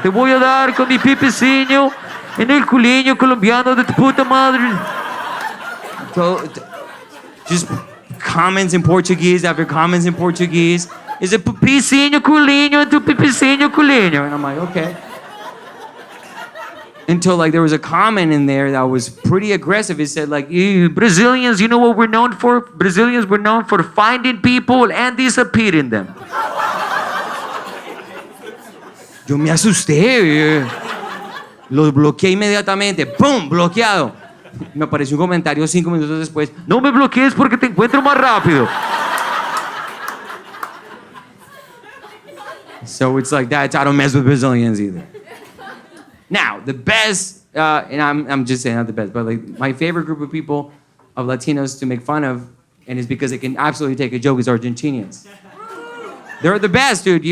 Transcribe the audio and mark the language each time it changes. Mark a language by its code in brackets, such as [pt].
[es] Te voy a dar con mi pipicinho en el culiño colombiano de tu puta madre. [en] So, just comments in Portuguese after comments in Portuguese. Is it pipicinho culiño and tu pipicinho culiño? And I'm like, okay. Until like there was a comment in there that was pretty aggressive. It said like, Brazilians, you know what we're known for? Brazilians were known for finding people and disappearing them. [es] Yo me asusté. Los bloqueé inmediatamente. ¡Pum! Bloqueado. Me apareció un comentario 5 minutos después. No me bloquees porque te encuentro más rápido. [en] So it's like that. I don't mess with Brazilians either. Now, the best, and I'm just saying not the best, but like my favorite group of people, of Latinos to make fun of, and it's because they can absolutely take a joke, is Argentinians. They're the best, dude.